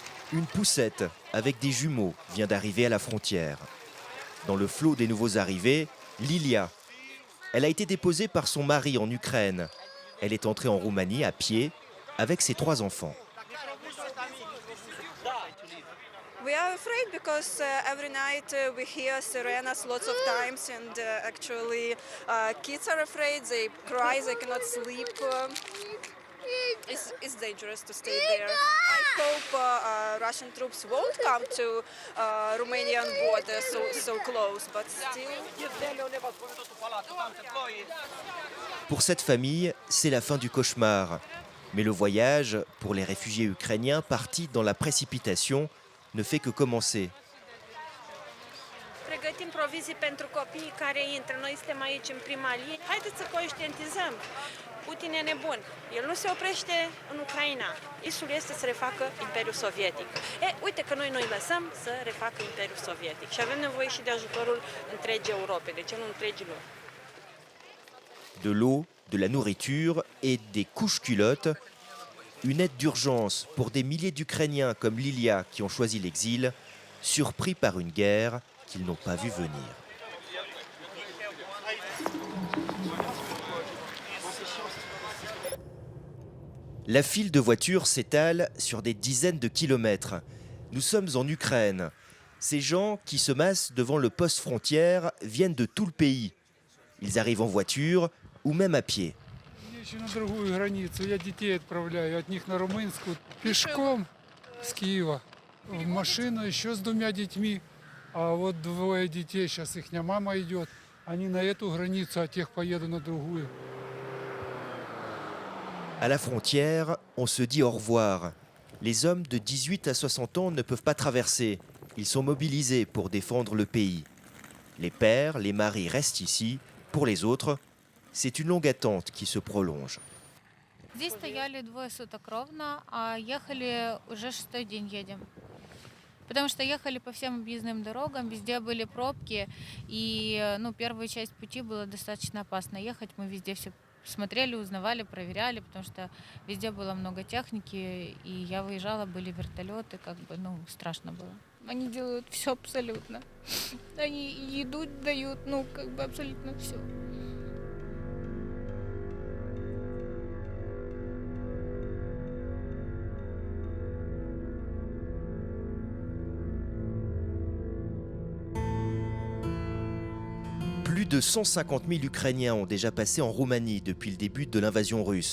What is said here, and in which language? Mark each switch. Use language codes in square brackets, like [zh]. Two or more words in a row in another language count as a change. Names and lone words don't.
[fr] Une poussette avec des jumeaux vient d'arriver à la frontière. Dans le flot des nouveaux arrivés, Lilia. Elle a été déposée par son mari en Ukraine. Elle est entrée en Roumanie à pied avec ses 3 enfants. [en] We are afraid because every night we hear sirenas lots of times, and actually kids are afraid. They cry, they cannot sleep. It's dangerous to stay there. I hope Russian troops won't come to Romanian border so close, but still. [fr] Pour cette famille, c'est la fin du cauchemar. Mais le voyage, pour les réfugiés ukrainiens partis dans la précipitation, ne fait que commencer. [ro] Pregătim provizii pentru copiii care intră. Noi suntem aici în prima linie. Haideți să conștientizăm. Putin e nebun. El nu se oprește în Ucraina. Isul este să refacă Imperiul Sovietic. Uite că noi lăsăm să refacă Imperiul Sovietic. Și avem nevoie și de ajutorul întregii Europe, deci nu întregii lumi. [fr] De l'eau, de la nourriture et des couches-culottes. Une aide d'urgence pour des milliers d'Ukrainiens comme Lilia qui ont choisi l'exil, surpris par une guerre qu'ils n'ont pas vu venir. La file de voitures s'étale sur des dizaines de kilomètres. Nous sommes en Ukraine. Ces gens qui se massent devant le poste frontière viennent de tout le pays. Ils arrivent en voiture ou même à pied. [ru] Еще на другую границу. Я детей отправляю от них на румынскую пешком с Киева. В машину еще с 2 детьми. А вот 2 детей, сейчас их мама идет. Они на эту границу, а тех поеду на другую. [fr] À la frontière, on se dit au revoir. Les hommes de 18 à 60 ans ne peuvent pas traverser. Ils sont mobilisés pour défendre le pays. Les pères, les maris restent ici. Pour les autres, c'est une longue attente qui se prolonge. [ru] Здесь стояли 2 суток ровно, а ехали уже 6-й день едем. Потому что ехали по всем объездным дорогам, везде были пробки, и первую часть пути было достаточно опасно ехать. Мы везде все смотрели, узнавали, проверяли, потому что везде было много техники, и я выезжала, были вертолеты, страшно было. Они делают все абсолютно. Они еду дают, абсолютно все. [fr] Plus de 150 000 Ukrainiens ont déjà passé en Roumanie depuis le début de l'invasion russe.